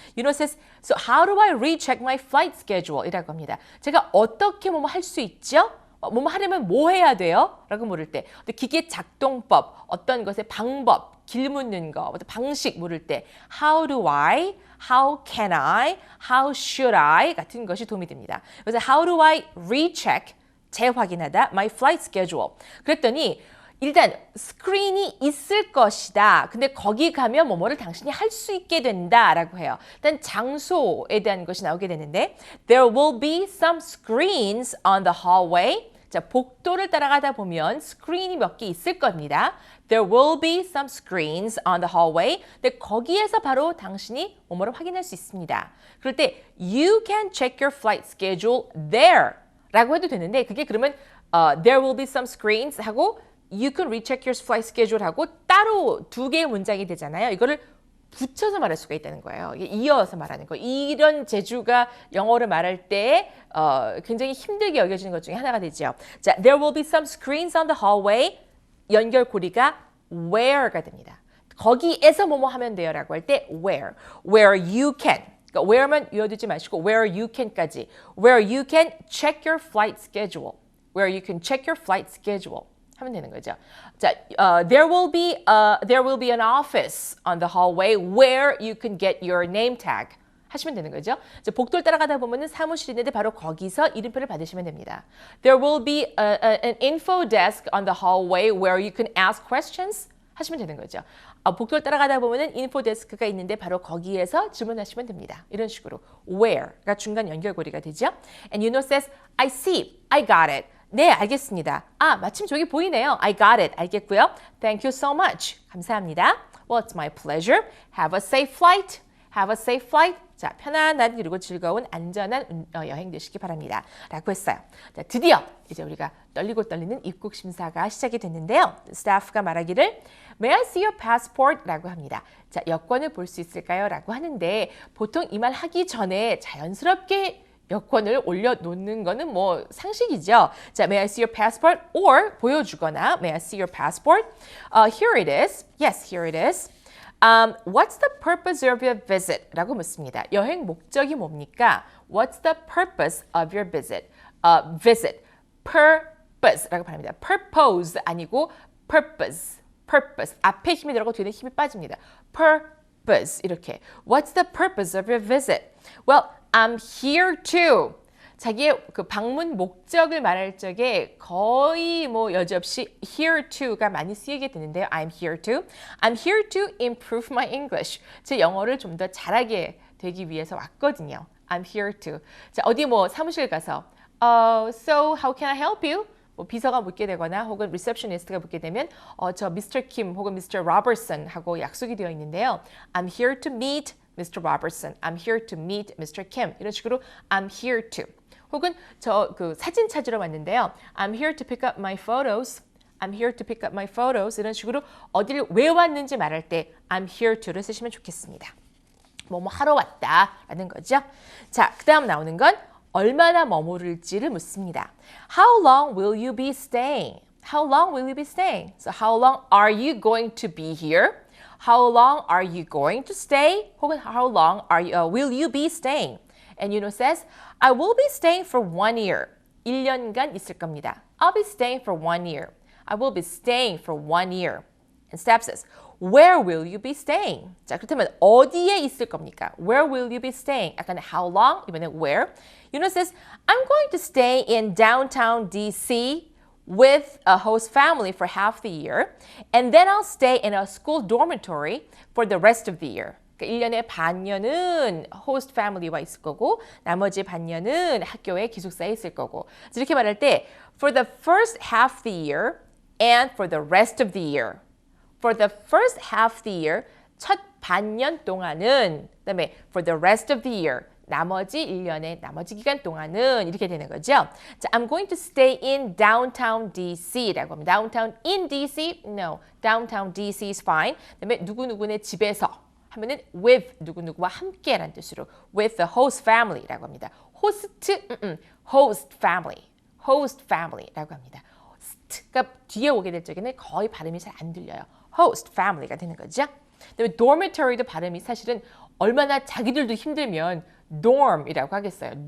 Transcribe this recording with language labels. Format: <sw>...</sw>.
<en>윤호 says, so how do I recheck my flight schedule?</en> <ko>이라고 합니다. 제가 어떻게 뭐뭐 할 수 있죠? 뭐뭐 하려면 뭐 해야 돼요? 라고 물을 때 기계 작동법, 어떤 것의 방법, 길 묻는 거, 방식 물을 때</ko> <en>how do I, how can I, how should I</en> <ko>같은 것이 도움이 됩니다. 그래서</ko> <en>how do I recheck,</en> <ko>재확인하다,</ko> <en>my flight schedule.</en> <ko>그랬더니 일단 스크린이 있을 것이다. 근데 거기 가면 뭐뭐를 당신이 할 수 있게 된다라고 해요. 일단 장소에 대한 것이 나오게 되는데</ko> <en>There will be some screens on the hallway.</en> <ko>자, 복도를 따라가다 보면 스크린이 몇 개 있을 겁니다.</ko> <en>There will be some screens on the hallway.</en> <ko>근데 거기에서 바로 당신이 뭐뭐를 확인할 수 있습니다. 그럴 때</ko> <en>You can check your flight schedule there</en> <ko>라고 해도 되는데 그게 그러면</ko> <en>There will be some screens 하고 You can recheck your flight schedule</en> <ko>하고 따로 두 개의 문장이 되잖아요. 이거를 붙여서 말할 수가 있다는 거예요. 이어서 말하는 거. 이런 재주가 영어를 말할 때 굉장히 힘들게 여겨지는 것 중에 하나가 되죠.</ko> <en>자, there will be some screens on the hallway.</en> <ko>연결고리가 where가 됩니다. 거기에서 뭐뭐 하면 돼요라고 할 때</ko> <en>where you can.</en> <ko>그러니까 where만 이어두지 마시고</ko> <en>where you can</en> <ko>까지.</ko> <en>where you can check your flight schedule. where you can check your flight schedule.</en> <ko>하면 되는 거죠.</ko> <en>자, there will be an office on the hallway where you can get your name tag.</en> <ko>하시면 되는 거죠. 자, 복도를 따라가다 보면은 사무실이 있는데 바로 거기서 이름표를 받으시면 됩니다.</ko> <en>There will be an info desk on the hallway where you can ask questions.</en> <ko>하시면 되는 거죠. 복도를 따라가다 보면은 인포 데스크가 있는데 바로 거기에서 질문하시면 됩니다. 이런 식으로 where가 중간 연결고리가 되죠.</ko> <en>And Yuno says, I see, I got it.</en> <ko>네, 알겠습니다. 마침 저기 보이네요.</ko> <en>I got it.</en> <ko>알겠고요.</ko> <en>Thank you so much.</en> <ko>감사합니다.</ko> <en>Well, it's my pleasure. Have a safe flight. Have a safe flight.</en> <ko>자, 편안한 그리고 즐거운 안전한 여행 되시기 바랍니다. 라고 했어요. 자, 드디어 이제 우리가 떨리고 떨리는 입국 심사가 시작이 됐는데요. 스타프가 말하기를</ko> <en>May I see your passport?</en> <ko>라고 합니다. 자, 여권을 볼 수 있을까요? 라고 하는데 보통 이 말 하기 전에 자연스럽게 여권을 올려놓는 거는 뭐 상식이죠.</ko> <en>자, may I see your passport? Or</en> <ko>보여주거나</ko> <en>may I see your passport? Here it is. Yes, here it is. What's the purpose of your visit?</en> <ko>라고 묻습니다. 여행 목적이 뭡니까?</ko> <en>What's the purpose of your visit? Visit.</en> <ko>Purpose 라고 말합니다. Purpose 아니고 purpose.</ko> <en>Purpose.</en> <ko>앞에 힘이 들어가고 뒤에 힘이 빠집니다. Purpose. 이렇게.</ko> <en>What's the purpose of your visit? Well, I'm here to.</en> <ko>자기의 그 방문 목적을 말할 적에 거의 뭐 여지없이 here to가 많이 쓰이게 되는데요.</ko> <en>I'm here to. I'm here to improve my English.</en> <ko>제 영어를 좀 더 잘하게 되기 위해서 왔거든요.</ko> <en>I'm here to.</en> <ko>자, 어디 뭐 사무실 가서</ko> <en>So how can I help you?</en> <ko>뭐 비서가 묻게 되거나 혹은 리셉셔니스트가 묻게 되면 저 Mr. Kim 혹은 Mr. Robertson 하고 약속이 되어 있는데요.</ko> <en>I'm here to meet Mr. Robertson. I'm here to meet Mr. Kim.</en> <ko>이런 식으로 I'm here to. 혹은 저 그 사진 찾으러 왔는데요.</ko> <en>I'm here to pick up my photos. I'm here to pick up my photos.</en> <ko>이런 식으로 어디를 왜 왔는지 말할 때 I'm here to를 쓰시면 좋겠습니다. 뭐뭐 하러 왔다라는 거죠. 자, 그다음 나오는 건 얼마나 머무를지를 묻습니다.</ko> <en>How long will you be staying? How long will you be staying? So how long are you going to be here? How long are you going to stay?</en> <ko>혹은</ko> <en>how long will you be staying? And Yuno says, I will be staying for 1 year.</en> <ko>1년간 있을 겁니다.</ko> <en>I'll be staying for 1 year. I will be staying for 1 year. And Stab says, Where will you be staying?</en> <ko>자, 그렇다면 어디에 있을 겁니까?</ko> <en>Where will you be staying?</en> <ko>약간</ko> <en>how long?</en> <ko>이번에</ko> <en>where? Yuno says, I'm going to stay in downtown DC with a host family for half the year. And then I'll stay in a school dormitory for the rest of the year.</en> <ko>1년의 반년은 호스트 패밀리와 있을 거고 나머지 반년은 학교에 기숙사에 있을 거고 이렇게 말할 때</ko> <en>for the first half of the year and for the rest of the year. For the first half of the year,</en> <ko>첫 반년 동안은 그다음에</ko> <en>for the rest of the year,</en> <ko>나머지 1년의 나머지 기간 동안은 이렇게 되는 거죠.</ko> <en>자, I'm going to stay in downtown DC라고 합니다. Downtown in DC? No. Downtown DC is fine.</en> <ko>그다음에 누구누구네 집에서 하면은 with 누구누구와 함께라는 뜻으로</ko> <en>with the host family</en> <ko>라고 합니다. host family라고 합니다. host가 뒤에 오게 될 적에는 거의 발음이 잘 안 들려요. host family가 되는 거죠. 그다음에 dormitory도 발음이 사실은 얼마나 자기들도 힘들면 dorm이라고 하겠어요.</ko>